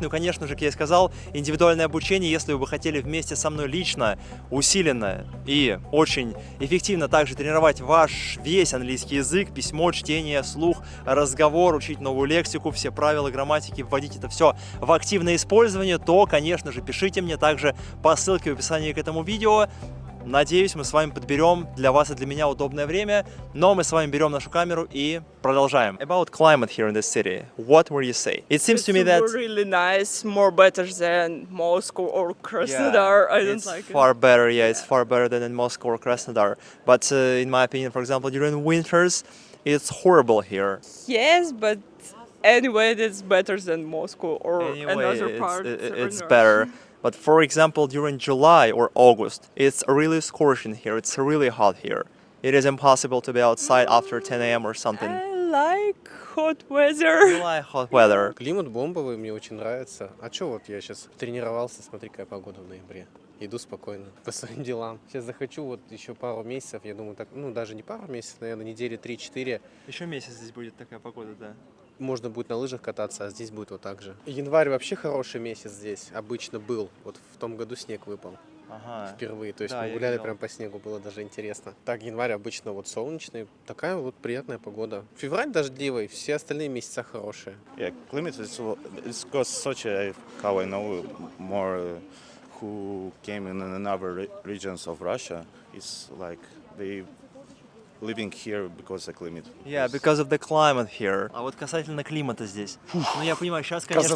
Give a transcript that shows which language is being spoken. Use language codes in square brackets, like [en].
[ru] Ну и, конечно же, как я и сказал, индивидуальное обучение, если вы хотели вместе со мной лично, усиленно и очень эффективно также тренировать ваш весь английский язык, письмо, чтение, слух, разговор, учить новую лексику, все правила грамматики, вводить это все в активное использование, то, конечно же, пишите мне также по ссылке в описании к этому видео. Надеюсь, мы с вами подберем для вас и для меня удобное время, но мы с вами берем нашу камеру и продолжаем. [en] About climate here in this city, what will you say? It seems to me that it's really nice, more better than Moscow or Krasnodar. I don't like it. It's far better, it's far better than in Moscow or Krasnodar. But in my opinion, for example, during winters, it's horrible here. Yes, but anyway, it's better than Moscow or another part. It's better. But for example, during July or August, it's really scorching here. It's really hot here. It is impossible to be outside after 10 a.m. or something. I like hot weather. You like hot weather. [ru] Климат бомбовый, мне очень нравится. А чё вот я сейчас тренировался, смотри, какая погода в ноябре. Иду спокойно по своим делам. Сейчас захочу вот еще пару месяцев, я думаю, так, ну даже не пару месяцев, наверное, недели 3-4. Еще месяц здесь будет такая погода, да. Можно будет на лыжах кататься, а здесь будет вот так же. Январь вообще хороший месяц здесь, обычно был. Вот в том году снег выпал. Ага. Впервые, то есть Да, мы гуляли прям по снегу, было даже интересно. Так, январь обычно вот солнечный, такая вот приятная погода. Февраль дождливый, все остальные месяца хорошие. [en] Yeah, Климат is because Sochi, how I know more who came in another regions of Russia, is like they living here because of climate. Yeah, because of the climate here. [ru] А вот касательно климата здесь. Ну, я понимаю, сейчас, конечно,